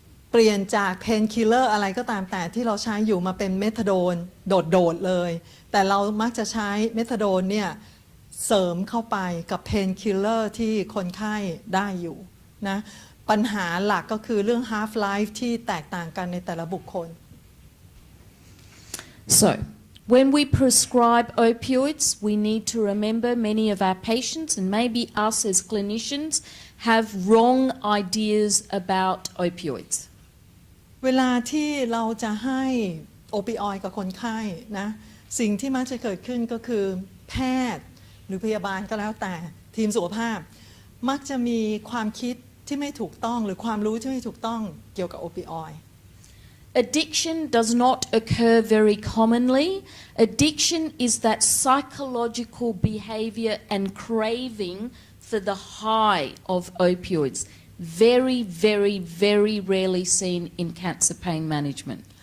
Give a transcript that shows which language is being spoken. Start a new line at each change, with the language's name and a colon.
Thai: เปลี่ยนจากเพนคิลเลอร์อะไรก็ตามแต่ที่เราใช้อยู่มาเป็นเมทาโดนโดดๆเลยแต่เรามักจะใช้เมทาโดนเนี่ยเสริมเข้าไปกับเพนคิลเลอร์ที่คนไข้ได้อยู่นะปัญหาหลักก็คือเรื่อง half life ที่แตกต่างกันในแต่ละบุคคล
English: So, when we prescribe opioids, we need to remember many of our patients and maybe us as clinicians have wrong ideas about opioids.
Thai: เวลาที่เราจะให้โอปิออยด์กับคนไข้นะสิ่งที่มักจะเกิดขึ้นก็คือแพทย์หรือพยาบาลก็แล้วแต่ทีมสุขภาพมักจะมีความคิดที่ไม่ถูกต้องหรือความรู้ที่ไม่ถูกต้องเกี่ยวกับโอปิออยด์
English: Addiction does not occur very commonly. Addiction is that psychological behavior and craving for the high of opioids. Very, very, very rarely seen in cancer pain management.